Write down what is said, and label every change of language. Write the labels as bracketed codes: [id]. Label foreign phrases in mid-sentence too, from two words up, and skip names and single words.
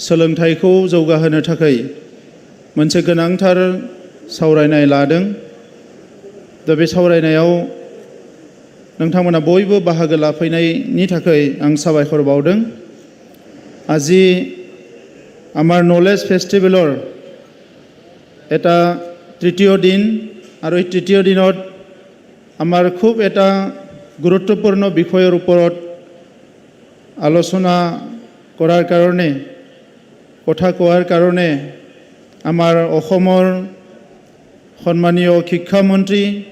[brx] सोलोंथाइखौ जौगाहोनो थाखाय मोनसे गोनांथार सावरायनाय लादों दा बे सावरायनायाव नोंथांमोना बयबो बाहागो लाफैनायनि थाखाय आं साबायखर बावदों [as] আজি আমাৰ [en] knowledge festivalৰ [as] এটা তৃতীয় দিন আৰু এই তৃতীয় দিনত আমাৰ খুব এটা গুৰুত্বপূৰ্ণ বিষয়ৰ ওপৰত আলোচনা কৰাৰ কাৰণে কথা কোৱাৰ কাৰণে আমাৰ অসমৰ সন্মানীয় শিক্ষামন্ত্ৰী